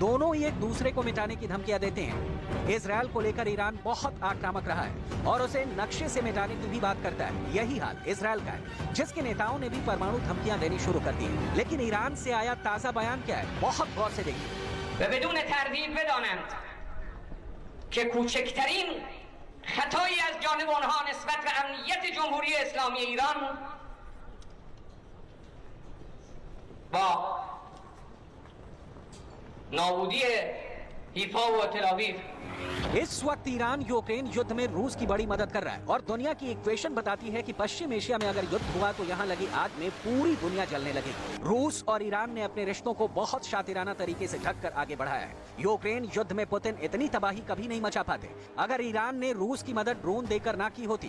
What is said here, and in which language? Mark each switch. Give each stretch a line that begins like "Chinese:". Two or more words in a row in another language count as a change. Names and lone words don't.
Hindi: दोनों ही एक दूसरे को मिटाने की धमकियां देते हैं। इजराइल को लेकर ईरान बहुत आक्रामक रहा है और उसे नक्शे से मिटाने की भी बात करता है। यही हाल इजराइल का है, जिसके नेताओं ने भी परमाणु धमकियां देनी शुरू कर दी है। लेकिन ईरान से आया ताजा बयान क्या है, बहुत गौर से देखिए।
Persian: خطایی از جانب آنها نسبت به امنیت جمهوری اسلامی ایران با نابودی حیفا و تل آویو
Hindi: इस वक्त ईरान यूक्रेन युद्ध में रूस की बड़ी मदद कर रहा है और दुनिया की इक्वेशन बताती है कि पश्चिम एशिया में अगर युद्ध हुआ तो यहाँ लगी आग में पूरी दुनिया जलने लगेगी। रूस और ईरान ने अपने रिश्तों को बहुत शातिराना तरीके से ढककर आगे बढ़ाया है। यूक्रेन युद्ध में पुतिन इतनी तबाही कभी नहीं मचा पाते अगर ईरान ने रूस की मदद ड्रोन देकर ना की होती।